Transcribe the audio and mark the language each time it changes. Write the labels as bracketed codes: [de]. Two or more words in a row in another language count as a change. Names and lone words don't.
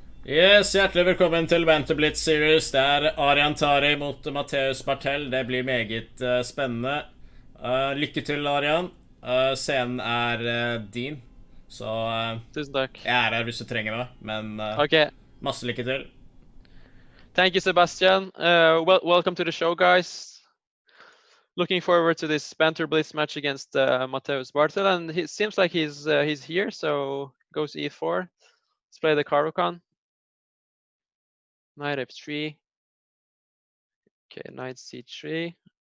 [no] Yes, hjertelig velkommen til Banter Blitz Series. Det er ARYAN TARI mot Mateusz Bartel. Det blir meget spennende. Lykke til, ARYAN. Scenen er din, så Tusen takk. jeg er her hvis du trenger meg, men Okay. masse lykke til. [en] Thank you, Sebastian. Welcome to the show, guys. Looking forward to this Banter Blitz match against Mateusz Bartel, and it seems like he's here. So goes e4. Let's play the Caruana. Knight f3. Okay, knight c3.